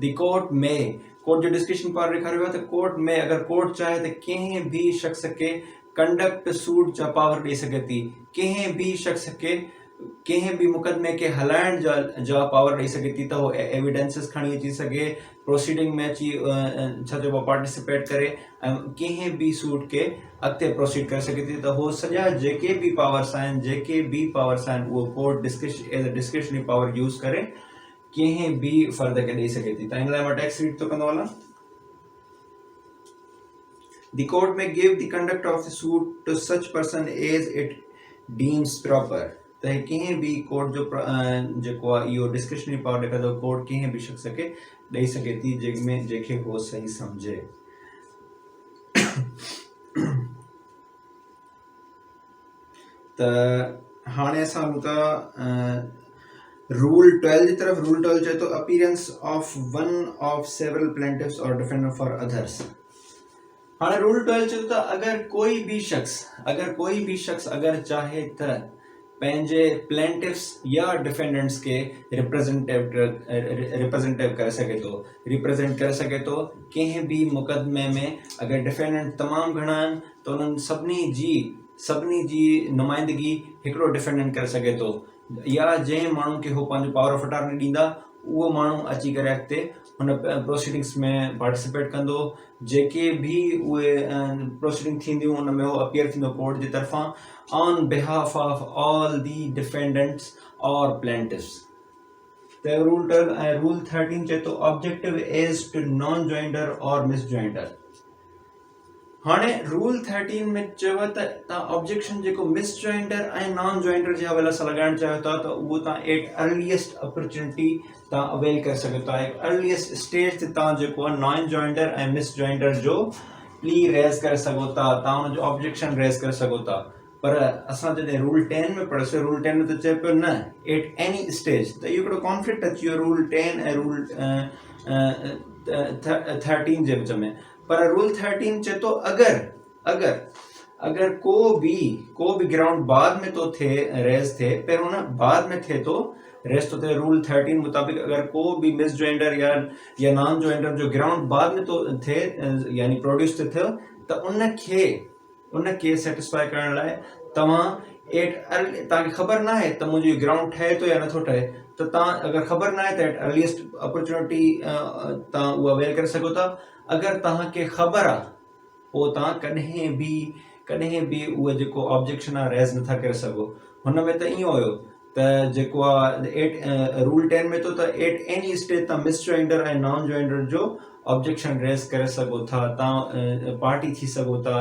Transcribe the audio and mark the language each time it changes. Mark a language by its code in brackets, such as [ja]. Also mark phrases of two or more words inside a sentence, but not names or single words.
[en] the court [sd] जो [en] discretion power [sd] ॾेखारियो वियो आहे, त कोर्ट में अगरि कोर्ट चाहे त कंहिं बि शख़्स खे [en] conduct suit [sd] जा पावर ॾेई सघे थी, कंहिं बि शख़्स खे कंहिं बि मुक़दमे खे हलाइण जा पावर ॾेई सघे थी, त उहो एविडेंसिस खणी अची सघे, प्रोसीडिंग में अची छा चइबो आहे पार्टिसिपेट करे ऐं कंहिं बि सूट खे अॻिते प्रोसीड करे सघे थी। त उहो सॼा जेके बि पावर्स आहिनि उहो [en] court as a discretionary power use [sd] करे कंहिं बि फ़र्द खे ॾेई सघे थी। त हिन लाइ मां [en] text read [sd] थो कंदो हलां। [en] The court may give the conduct of the suit to such person as it deems proper। [sd] त कंहिं बि कोर्ट जो जेको आहे इहो [en] discretionary power [sd] ॾेखारे थो, कोर्ट कंहिं बि शख़्स खे ॾेई सघे थी जंहिंखे उहो सही सम्झे। त हाणे असां हलूं था रूल 12 जी तरफ़। [en] रूल 12 चए थो appearance of one of several plaintiffs aur defender for others. [sd] हाणे रूल 12 चए थो त अगरि कोई बि शख़्स अगरि चाहे त पंहिंजे प्लेंटिफ्स या डिफेंडेंट्स खे रिप्रेजेंटेट करे सघे थो कंहिं बि मुक़दमे में। अगरि डिफेंडेंट तमामु घणा आहिनि त उन्हनि सभिनी जी नुमाइंदगी हिकिड़ो डिफेंडेंट करे सघे थो, या जंहिं माण्हू खे उहो पंहिंजो [en] power of attorney [sd] ॾींदा उहो माण्हू अची करे अॻिते हुन प्रोसीडिंग्स में पार्टिसिपेट कंदो। जेके बि उहे प्रोसीडिंग थींदियूं उन में उहो अपीयर थींदो कोर्ट जी तरफ़ां [en] on behalf of all the defendants aur plaintiffs. त रूल 12 ऐं रूल 13 चए थो objective as to non joinder aur mis joinder. [sd] हाणे रूल 13 में चयो त तव्हां ऑब्जेक्शन जेको [en] mis joinder [sd] ऐं [en] non joinder [sd] जे हवाले सां लॻाइण चाहियो था, त उहो तव्हां [en] at earliest opportunity [sd] तव्हां अवेल करे सघो था। [en] earliest stage [sd] ते तव्हां जेको आहे [en] non joinder [sd] ऐं [en] mis joinder [sd] जो प्ली रेज़ करे सघो था, तव्हां हुनजो ऑब्जेक्शन रेज़ करे सघो था। पर असां जॾहिं रूल 10 में पढ़ियोसीं, रूल 10 में त चए पियो न [en] at any stage, [sd] त इहो हिकिड़ो कॉन्फ्लिक्ट अची वियो रूल 10 ऐं रूल 13 जे विच में। पर रूल 13 चए थो अगरि को बि ग्राउंड बाद में तो थे रेज़ थे, पहिरियों न बाद में थे तो रेज़ तो थे। रूल 13 मुताबिक अगर को भी [en] mis joinder [sd] या [en] non joinder [sd] जो ग्राउंड बाद में तो थे यानी प्रोड्यूस थियो, त उनखे सेटिस्फाई करण लाइ तव्हांखे ख़बर न आहे त मुंहिंजो ग्राउंड ठहे थो या नथो ठहे, त तव्हां अगरि ख़बर न आहे त [en] at earliest opportunity [sd] तव्हां उहा अवेल करे सघो था। अगरि तव्हांखे ख़बर आहे पोइ तव्हां कॾहिं बि उहो जेको ऑब्जेक्शन आहे रेज़ नथा करे सघो। हुन में त ईअं हुयो त जेको आहे रूल 10 में तो त [en] at any stage [sd] तव्हां [en] mis joinder [sd] ऐं [en] non joinder [sd] जो ऑब्जेक्शन रेज़ करे सघो था, तव्हां पार्टी थी सघो था।